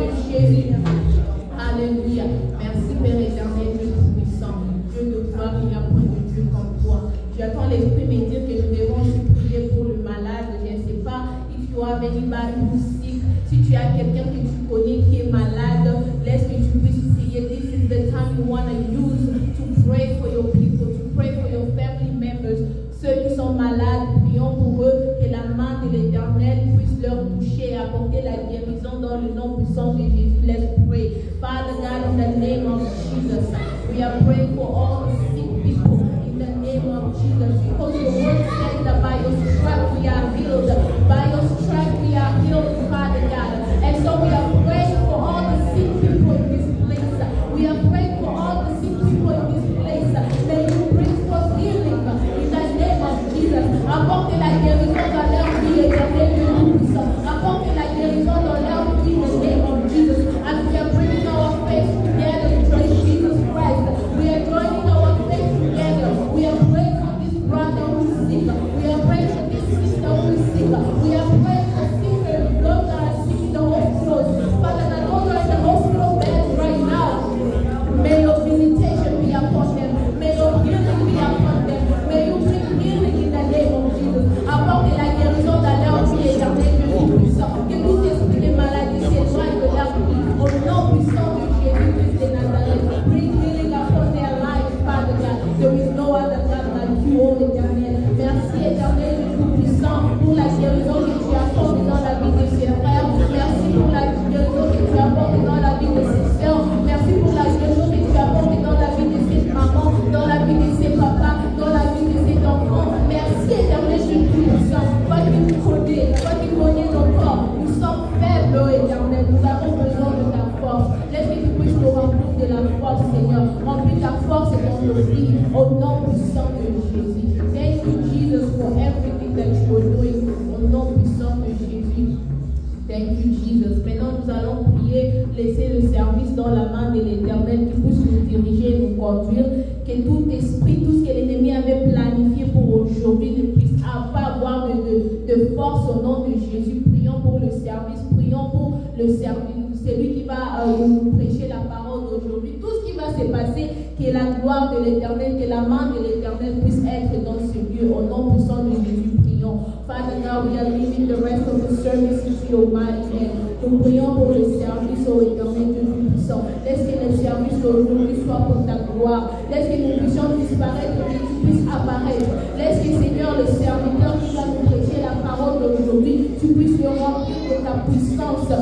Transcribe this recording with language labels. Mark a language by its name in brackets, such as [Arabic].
[French] Jésus. Alléluia. Merci Père éternel, Dieu tout-puissant. Dieu de gloire, il n'y a point de Dieu comme toi. J'attends l'Esprit me dire que nous devons aussi prier pour le malade. Je ne sais pas [English] if you have anybody who's sick. [French] Si tu as quelqu'un que tu connais qui est malade, laisse que tu puisses prier. [English] This is the time you want to use to pray for your people, to pray for your family members. [French] Ceux qui sont malades, prions pour eux, que la main de l'Éternel puisse leur toucher et apporter la guérison dans le nom puissant de Jésus. [English] Let's pray. Father God, in the name of Jesus, we are praying for all the sick people in the name of Jesus. Because your word says that by your stripes we are healed. By your stripes we are healed, Father God. And so we are praying for all the sick people in this place. We are praying for all the sick people in this place. May you bring forth healing in the name of Jesus. [French] Apporte la guérison dans leur vie éternelle de tout-puissant. Apporte la guérison dans leur vie [English] in the name of Jesus. As we are bringing our faith together to praise Jesus Christ, we are joining our faith together. We are praying for this brother who is sick. We are praying for this sister who is sick. We are praying for sickness, those that are sick in the hospitals. Father, that those are in the hospital beds right now. May your visitation be upon them. May your healing be upon them. May you bring healing in the name of Jesus. [French] Apporte la guérison dans leur vie éternelle de tout-puissant. Que tout esprit de maladie s'éloigne de leur vie. Au nom puissant de Jésus-Christ de Nazareth. [English] Bring healing upon their lives, Father God. There is no other God like you, [French] oh éternel. Merci éternel de tout-puissant pour la guérison que tu apportes dans la vie de ses frères. Merci pour la guérison que tu apportes dans la vie de ses sœurs. Merci pour la guérison que tu apportes dans la vie de ses mamans, dans la vie de ses papas, dans la vie de ses enfants. Merci éternel de tout-puissant. Toi qui nous connais, toi qui connais nos corps. Nous sommes faibles, oh éternel. Nous avons besoin de ta force. Laisse que tu puisses nous remplir de la force, Seigneur. Remplis ta force dans nos vies. Au nom puissant de Jésus. [English] Thank you, Jesus, for everything that you are doing. [French] Au nom puissant de Jésus. [English] Thank you, Jesus. [French] Maintenant, nous allons prier, laisser le service dans la main de l'Éternel qui puisse nous diriger et nous conduire. Que tout esprit, tout ce que l'ennemi avait planifié pour aujourd'hui ne puisse pas avoir de force au nom de Jésus. Prions pour le service, prions pour le service, celui qui va nous prêcher la parole d'aujourd'hui. Tout ce qui va se passer, que la gloire de l'Éternel, que la main de l'Éternel puisse être dans ce lieu. Au nom puissant de Jésus, prions. [English] Father God, we are leaving the rest of the service into your mighty hand. [French] Nous prions pour le service au éternel Dieu tout-puissant. Laisse que le service d'aujourd'hui soit pour ta gloire. Laisse que nous puissions disparaître et que tu puisses apparaître. Laisse que Seigneur, le serviteur qui va nous prêcher la parole d'aujourd'hui, tu puisses le remplir de ta puissance.